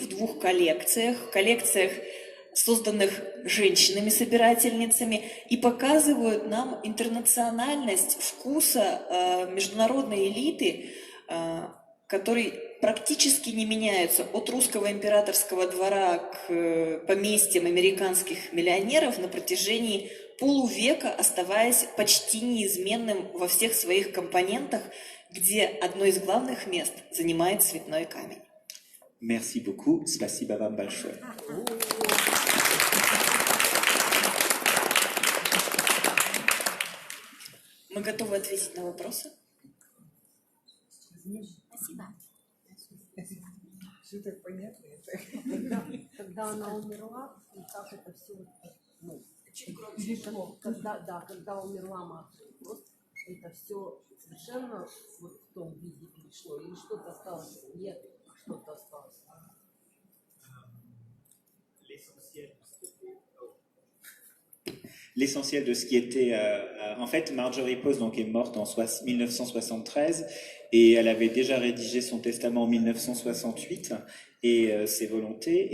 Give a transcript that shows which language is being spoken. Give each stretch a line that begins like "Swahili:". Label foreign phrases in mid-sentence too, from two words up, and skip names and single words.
Russian: в двух коллекциях, созданных женщинами-собирательницами, и показывают нам интернациональность вкуса международной элиты, который практически не меняется от русского императорского двора к поместьям американских миллионеров на протяжении полувека, оставаясь почти неизменным во всех своих компонентах, где одно из главных мест занимает цветной камень.
French: Merci beaucoup.
Russian: Спасибо вам большое. Мы готовы ответить на вопросы. Спасибо. Все так понятно. Когда она умерла, и как это все, ну, когда умерла мать, вот это все совершенно вот в том виде перешло, или что-то осталось, нет, что-то осталось.
French: L'essentiel de ce qui était... en fait, Marjorie Post donc, est morte en 1973 et elle avait déjà rédigé son testament en 1968 et ses volontés.